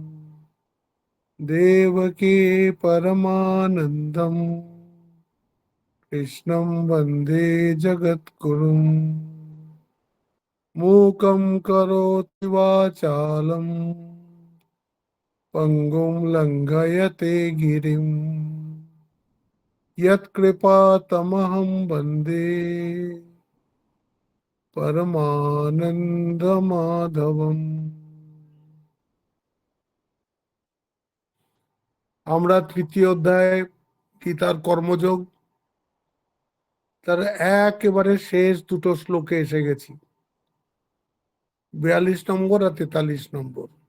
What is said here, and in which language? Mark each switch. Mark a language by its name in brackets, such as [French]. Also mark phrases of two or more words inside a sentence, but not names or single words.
[Sanskrit] देवकी परमानन्दम् कृष्णं वन्दे जगद्गुरुम् मूकं करोति वाचालं पङ्गुं लङ्घयते गिरिं यत्कृपातमहं वन्दे परमानन्दमाधवम्। [Bangla] আমরা তৃতীয় অধ্যায় গীতার কর্মযোগ তার একেবারে শেষ দুটো শ্লোকে এসে গেছি, 42 নম্বর আর 43 নম্বর।